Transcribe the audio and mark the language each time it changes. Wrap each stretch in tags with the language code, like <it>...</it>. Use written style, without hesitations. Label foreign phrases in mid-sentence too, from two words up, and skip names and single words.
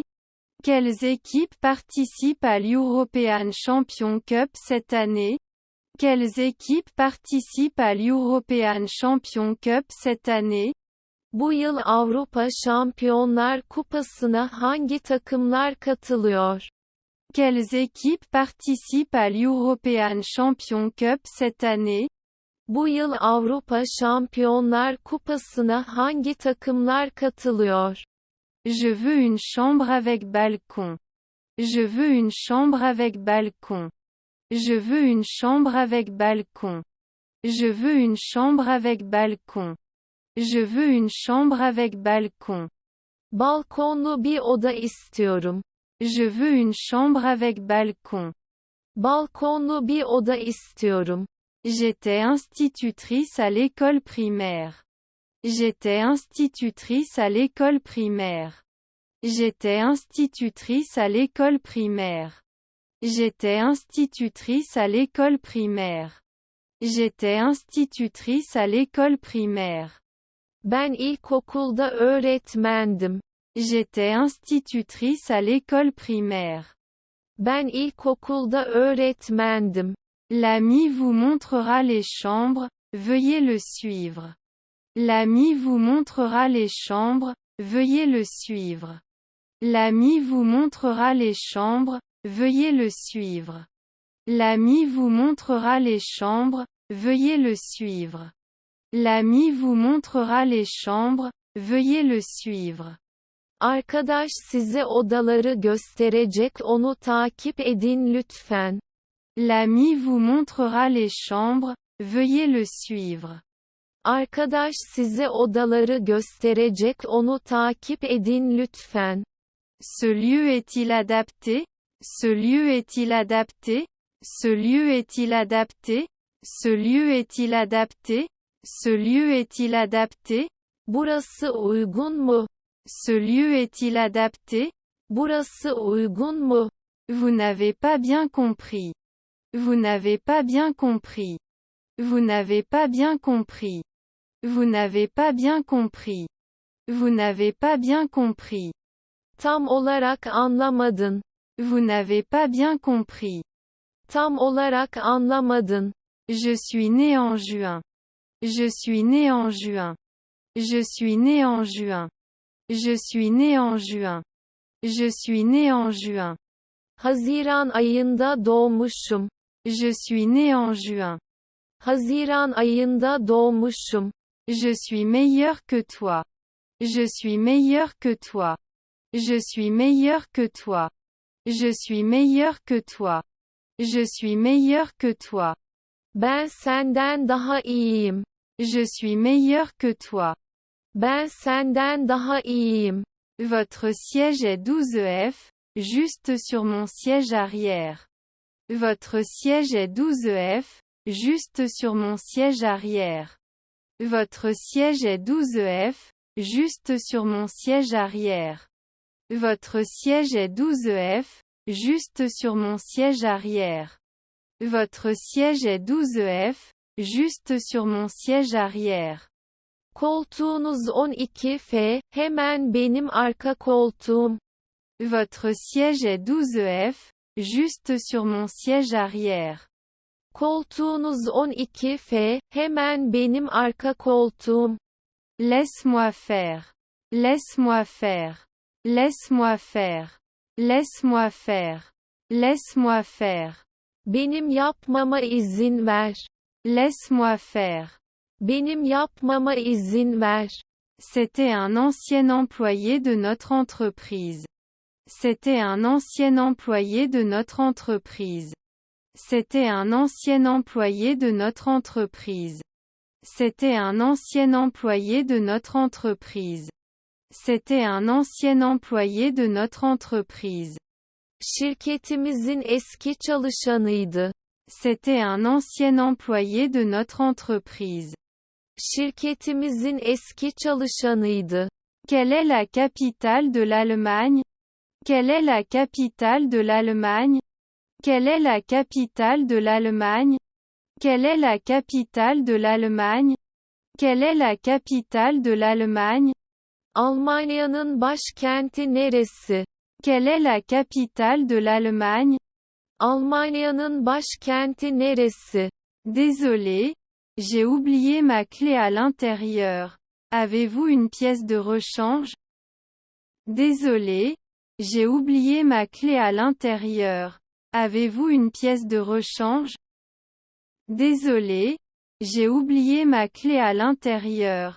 <fr>Quelles équipes participent à l'European Champion Cup cette année? Quelles équipes participent à l'European Champion Cup cette année?</fr> <tr>Bu yıl Avrupa Şampiyonlar Kupası'na hangi takımlar katılıyor?</tr> <fr>Quelles équipes participent à l'European Champion Cup cette année?</fr> <tr>Bu yıl Avrupa Şampiyonlar Kupası'na hangi takımlar katılıyor?</tr> <fr>Je veux une chambre avec balcon. Je veux une chambre avec balcon. Je veux une chambre avec balcon. Je veux une chambre avec balcon. Je veux une chambre avec balcon.</fr> <tr>Balkonlu bir oda istiyorum.</tr> <fr>Je veux une chambre avec balcon.</fr> <tr>Balkonlu bir oda istiyorum.</tr> <fr>J'étais institutrice à l'école primaire. J'étais institutrice à l'école primaire. J'étais institutrice à l'école primaire. J'étais institutrice à l'école primaire. J'étais institutrice à l'école primaire.</fr> <tr>Ben ilkokulda öğretmendim.</tr> <fr>J'étais institutrice à l'école primaire.</fr> <tr>Ben ilkokulda öğretmendim.</tr> <fr>L'ami vous montrera les chambres, veuillez le suivre. L'ami vous montrera les chambres, veuillez le suivre. L'ami vous montrera les chambres, veuillez le suivre. L'ami vous montrera les chambres, veuillez le suivre. L'ami vous montrera les chambres, veuillez le suivre.</fr> <tr>Arkadaş size odaları gösterecek, onu takip edin lütfen.</tr> <fr>L'ami vous montrera les chambres, veuillez le suivre.</fr> <tr>Arkadaş size odaları gösterecek, onu takip edin lütfen.</tr> <fr>Ce lieu est-il adapté? Ce lieu est-il adapté? Ce lieu est-il adapté? Ce lieu est-il adapté? Ce lieu est-il adapté?</fr> <tr>Burası uygun mu?</tr> <fr>Ce lieu est-il adapté?</fr> <tr>Burası uygun mu?</tr> <fr>Vous n'avez pas bien compris. Vous n'avez pas bien compris. Vous n'avez pas bien compris. Vous n'avez pas bien compris. Vous n'avez pas bien compris.</fr> <tr>Tam olarak anlamadın.</tr> <fr>Vous n'avez pas bien compris.</fr> <tr>Tam olarak anlamadın.</tr> <fr>Je suis né en juin. Je suis né en juin. Je suis né en juin. Je suis né en juin. Je suis né en juin.</fr> <tr>Haziran ayında doğmuşum.</tr> <fr>Je suis né en juin.</fr> <tr>Haziran ayında doğmuşum.</tr> <fr>Je suis meilleur que toi. Je suis meilleur que toi. Je suis meilleur que toi. Je suis meilleur que toi. Je suis meilleur que toi.</fr> <tr>Ben senden daha iyiyim.</tr> <fr>Je suis meilleur que toi.</fr> <tr>Ben senden daha iyiyim.</tr> <fr>Votre siège est 12F, juste sur mon siège arrière. Votre siège est 12F, juste sur mon siège arrière. Votre siège est 12F, juste sur mon siège arrière. Votre siège est 12F, juste sur mon siège arrière. Votre siège est 12F, juste sur mon siège arrière.</fr> <tr>Koltuğunuz 12F, hemen benim arka koltuğum.</tr> <fr>Votre siège est 12F, juste sur mon siège arrière.</fr> <tr>Koltuğunuz 12F, hemen benim arka koltuğum.</tr> <fr>Laisse-moi faire. Laisse-moi faire. Laisse-moi faire. Laisse-moi faire. Laisse-moi faire.</fr> <tr>Benim yapmama izin ver.</tr> <fr>Laisse-moi faire.</fr> <tr>Benim yapmama izin ver.</tr> <fr>C'était un ancien employé de notre entreprise. C'était un ancien employé de notre entreprise. C'était un ancien employé de notre entreprise. C'était un ancien employé de notre entreprise. C'était un ancien employé de notre entreprise.</fr> <tr>Şirketimizin eski çalışanıydı.</tr> <fr>C'était un ancien employé de notre entreprise.</fr> <tr>Şirketimizin eski çalışanıydı.</tr> <fr>Quelle est la capitale de l'Allemagne? Quelle est la capitale de l'Allemagne? Quelle est la capitale de l'Allemagne? Quelle est la capitale de l'Allemagne? Quelle est la capitale de l'Allemagne?</fr> <tr>Almanya'nın başkenti neresi?</tr> <fr>Quelle est la capitale de l'Allemagne?</fr> <tr>Almanya'nın başkenti neresi?</tr> <fr>Désolé, j'ai oublié ma clé à l'intérieur. Avez-vous une pièce de rechange? Désolé, j'ai oublié ma clé à l'intérieur. Avez-vous une pièce de rechange? Désolé, j'ai oublié ma clé à l'intérieur.</fr>